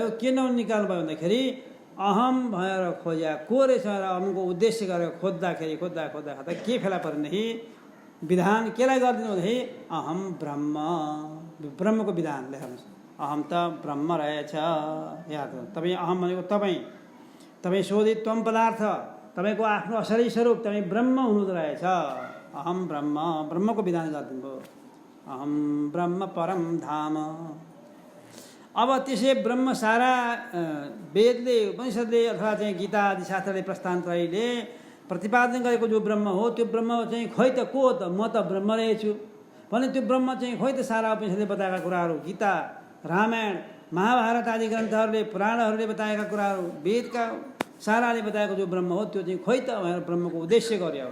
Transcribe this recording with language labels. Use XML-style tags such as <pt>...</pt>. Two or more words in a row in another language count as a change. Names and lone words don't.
<ne>के नौनी निकाल्नुभयो भन्दाखेरि अहम भएर खोज्या को रहेछ र अहमको उद्देश्य गरेर खोज्दाखेरि खोज्दा के फेला पर्नेदेखि विधान केलाई गरिदिनु भन्दाखेरि</ne> <sa>अहम ब्रह्म,</sa> <ne>ब्रह्मको विधान लेख्नुहोस्। अहम त ब्रह्म रहेछ, याद गर्नु। तपाईँ अहम भनेको तपाईँ शोधित त्वम पदार्थ, तपाईँको आफ्नो असली स्वरूप, तपाईँ ब्रह्म हुनुहुँदो रहेछ।</ne> <sa>अहम ब्रह्म,</sa> <ne>ब्रह्मको विधान गरिदिनु भयो।</ne> <sa>अहम ब्रह्म परम धाम।</sa> <ne>अब त्यसै ब्रह्म सारा वेदले, उपनिषदले अथवा चाहिँ गीता आदि शास्त्रले, प्रस्थानत्रयीले प्रतिपादन गरेको जो ब्रह्म हो, त्यो ब्रह्म चाहिँ खोइ त को हो त? म त ब्रह्म रहेछु भने त्यो ब्रह्म चाहिँ खोइ त? सारा उपनिषदले बताएका कुराहरू, गीता, रामायण, महाभारत आदि ग्रन्थहरूले, पुराणहरूले बताएका कुराहरू, वेदका साराले बताएको जो ब्रह्म हो त्यो चाहिँ खोइ त भनेर ब्रह्मको उद्देश्य गर्यो।</ne>